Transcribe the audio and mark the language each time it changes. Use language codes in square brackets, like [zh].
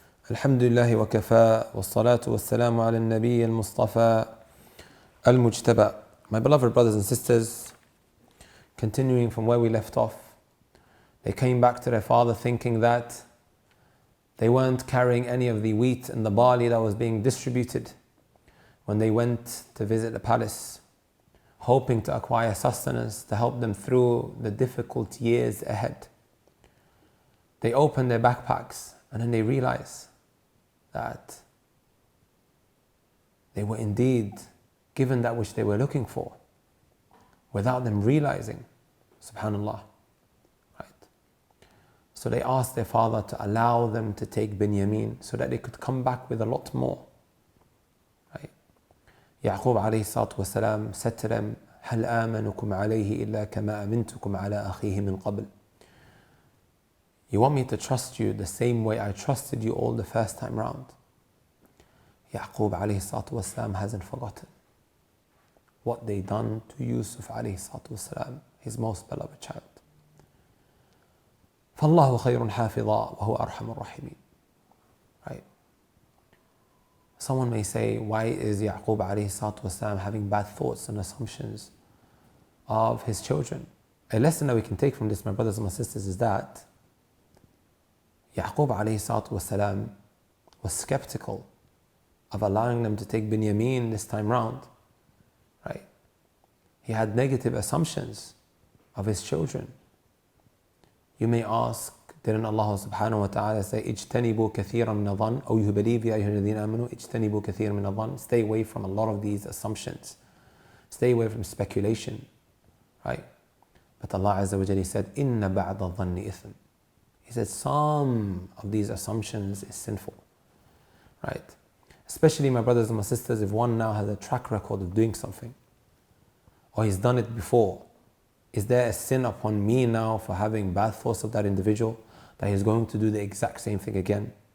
[ar] الحمد لله وكفى والصلاة والسلام على النبي المصطفى المجتبى. [en] My beloved brothers and sisters, continuing from where we left off, they came back to their father thinking that they weren't carrying any of the wheat and the barley that was being distributed when they went to visit the palace, hoping to acquire sustenance to help them through the difficult years ahead. They opened their backpacks and then they realized that they were indeed given that which they were looking for without them realizing, subhanallah. So they asked their father to allow them to take Binyamin so that they could come back with a lot more. Right? Yaqub alayhi salatu wasalam said to them, [ar] هَلْ آمَنُكُمْ عَلَيْهِ إِلَّا كَمَا أَمِنْتُكُمْ عَلَىٰ أَخِيهِ مِنْ قَبْلِ. [en] You want me to trust you the same way I trusted you all the first time round? Yaqub alayhi salatu wasalam hasn't forgotten what they done to Yusuf alayhi salatu wasalam, his most beloved child. [ar] فالله خير حافظا وهو أرحم الراحمين. [en] Right? Someone may say, why is Yaqub alayhi salatu wasalam having bad thoughts and assumptions of his children? A lesson that we can take from this, my brothers and my sisters, is that Yaqub alayhi salatu wasalam was skeptical of allowing them to take Binyamin this time round. Right? He had negative assumptions of his children. You may ask, didn't Allah subhanahu wa ta'ala say, [ar] اجتنبوا كثيرا من الظن, أو [en] you believe [ar] يا أيها الذين آمنوا اجتنبوا كثيرا من الظن. [en] Stay away from a lot of these assumptions. Stay away from speculation. Right? But Allah Azza wa Jalla said, [ar] إن بعض الظن إثم. [en] He said some of these assumptions is sinful. Right? Especially my brothers and my sisters, if one now has a track record of doing something, or he's done it before, is there a sin upon me now for having bad thoughts of that individual that he's going to do the exact same thing again?